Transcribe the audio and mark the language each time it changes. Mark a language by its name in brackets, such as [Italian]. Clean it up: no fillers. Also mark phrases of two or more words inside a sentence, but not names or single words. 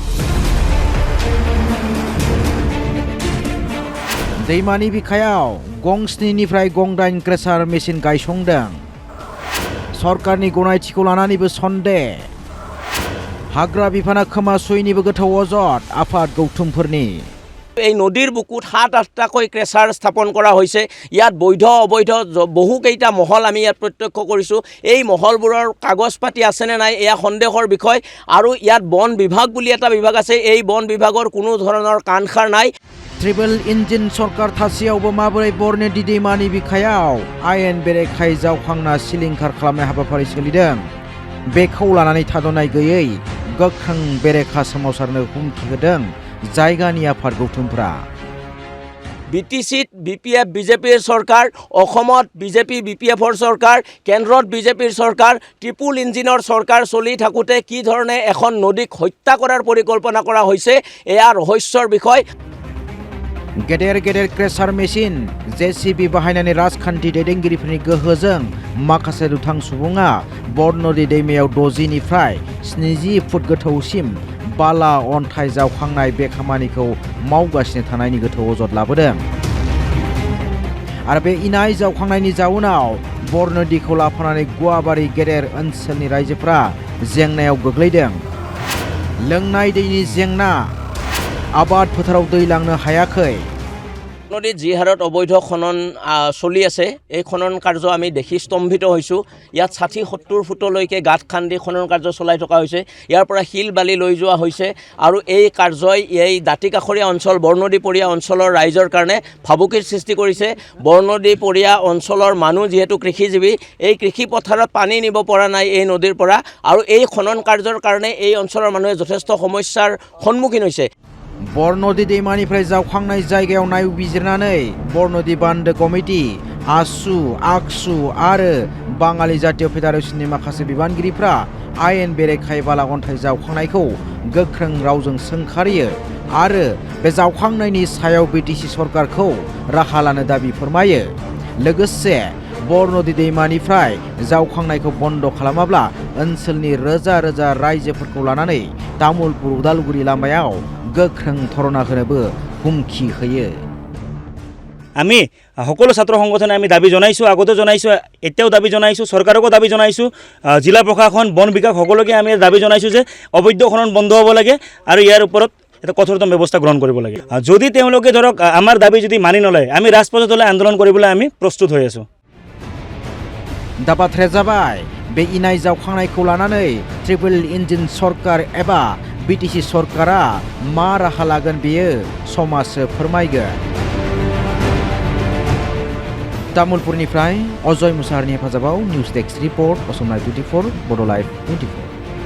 [Bodo] दैमानि बिखायाव गं 7निफ्राय गं 8 [English] crusher machine [Bodo] गायसंदों। सरकारनि गनायथिखौ लानानैबो सन्देह। हाग्रा बिफाना खोमा सुयैनिबो गोथौ अजद आफाद गौथुमफोरनि। [Assamese] এই নদীৰ বুকুত 7-8টাকৈ ক্ৰেচাৰ স্থাপন কৰা হৈছে। ইয়াত বৈধ অবৈধ বহুকেইটা মহল আমি ইয়াত প্ৰত্যক্ষ কৰিছোঁ। এই মহলবোৰৰ কাগজ পাতি আছেনে নাই এয়া সন্দেহৰ বিষয়। আৰু ইয়াত বন বিভাগ বুলি এটা বিভাগ আছে, এই বন বিভাগৰ কোনো ধৰণৰ কাণসাৰ নাই। [English] triple engine [Bodo] सरकार थासेयावबो माबोरै बरनदि दैमानि बिखायाव आयेन बेरेखायै जावखांना सिलिंखार खालामनाय हाबाफारि सोलिदों बेखौ लानानै थाद'नाय गैयै गोख्रों बेरेखा सोमावसारनो हुमखि होदों जायगानि आफाद गौथुमफोरा। [Assamese] বিটিচিত বিপিএফ বিজেপিৰ চৰকাৰ, অসমত বিজেপি বিপিএফৰ চৰকাৰ, কেন্দ্ৰত বিজেপিৰ চৰকাৰ, [English] triple engine [Assamese] চৰকাৰ চলি থাকোঁতে কি ধৰণে এখন নদীক হত্যা কৰাৰ পৰিকল্পনা কৰা হৈছে এয়া ৰহস্যৰ বিষয়। [Bodo] गेदेर गेदेर [English] crusher machine [Bodo] जेसिबि बाहायनानै राजखान्थि दैदेनगिरिफोरनि गोहोजों माखासे दुथां सुबुङा बरनदि दैमायाव 60निफ्राय 70 फुट गोथौसिम बाला अन्थाइ जावखांनाय बे खामानिखौ मावगासिनो थानायनि गोथौ अजद लाबोदों। आरो बे इनाय जावखांनायनि जाउनाव बरनदिखौ लाफानानै गुवाबारि गेदेर ओनसोलनि रायजोफोरा जेंनायाव गोग्लैदों। लोंनाय दैनि जेंना, आबाद फोथाराव दै लांनो हायाखै। [Assamese] নদীত যি হাৰত অবৈধ খনন চলি আছে এই খনন কাৰ্য আমি দেখি স্তম্ভিত হৈছোঁ। ইয়াত 60-70 ফুটলৈকে গাঁত খান্দি খনন কাৰ্য চলাই থকা হৈছে। ইয়াৰ পৰা শিল বালি লৈ যোৱা হৈছে আৰু এই কাৰ্যই এই দাঁতিকাষৰীয়া অঞ্চল বৰনদীপৰীয়া অঞ্চলৰ ৰাইজৰ কাৰণে ভাবুকিৰ সৃষ্টি কৰিছে। বৰনদীপৰীয়া অঞ্চলৰ মানুহ যিহেতু কৃষিজীৱী, এই কৃষি পথাৰত পানী নিব পৰা নাই এই নদীৰ পৰা, আৰু এই খনন কাৰ্যৰ কাৰণে এই অঞ্চলৰ মানুহে যথেষ্ট সমস্যাৰ সন্মুখীন হৈছে। [Bodo] बरनदि दैमानिफ्राय जावखांनाय जायगायाव नायबिजिरनानै बरनदि बान्दो कमिटि, आसु, आक्सु आरो बाङालि जातीय फेडारेशननि माखासे बिबानगिरिफ्रा आयेन बेरेखायै बाला अन्थाइ जावखांनायखौ गोख्रों रावजों सोंखारियो आरो बे जावखांनायनि सायाव बिटिसि सरकारखौ राहा लानो दाबि फोरमायो। लोगोसे बरनदि दैमानिफ्राय जावखांनायखौ बन्द खालामाब्ला ओनसोलनि रोजा रोजा रायजोफोरखौ लानानै तामुलपुर उदालगुरि लामायाव गोख्रों धरना होनोबो हुमखि होयो। [Assamese] আমি সকলো ছাত্ৰ সংগঠনে আমি দাবী জনাইছোঁ, আগতে জনাইছোঁ, এতিয়াও দাবী জনাইছোঁ, চৰকাৰকো দাবী জনাইছোঁ, জিলা প্ৰশাসন বন বিভাগ সকলোকে আমি দাবী জনাইছোঁ যে অবৈধ খনন বন্ধ হ'ব লাগে আৰু ইয়াৰ ওপৰত এটা কঠোৰতম ব্যৱস্থা গ্ৰহণ কৰিব লাগে। যদি তেওঁলোকে ধৰক আমাৰ দাবী যদি মানি নলয় আমি ৰাজপথলৈ আন্দোলন কৰিবলৈ আমি প্ৰস্তুত হৈ আছোঁ। [Bodo] दा बाथ्राया जाबाय बे इनाय जावखांनायखौ लानानै [English] triple engine [Bodo] सरकार एबा बिटिसि सरकारा मा राहा लागोन बेयो समाजसो फोरमायगोन। तामुलपुरनिफ्राय अजय मुसाहारिनि हेफाजाबाव [English] news desk report [Bodo] असम लाइभ 24 बड' लाइभ 24।